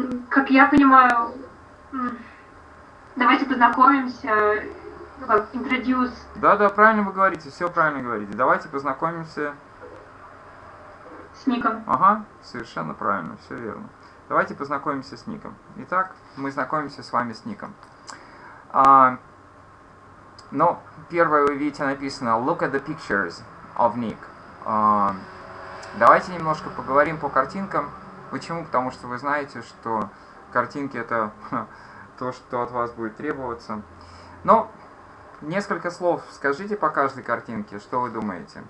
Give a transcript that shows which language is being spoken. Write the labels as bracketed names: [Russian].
[Russian] Как я понимаю, давайте познакомимся, introduce. Да, правильно вы говорите, все правильно говорите. Давайте познакомимся С Ником. Ага, совершенно правильно, все верно. Давайте познакомимся с Ником. Итак, мы знакомимся с вами с Ником. Ну, первое, вы видите, написано [English] Look at the pictures of Nick. [Russian] Давайте немножко поговорим по картинкам. Почему? Потому что вы знаете, что картинки это то, что от вас будет требоваться. Но несколько слов скажите по каждой картинке, что вы думаете?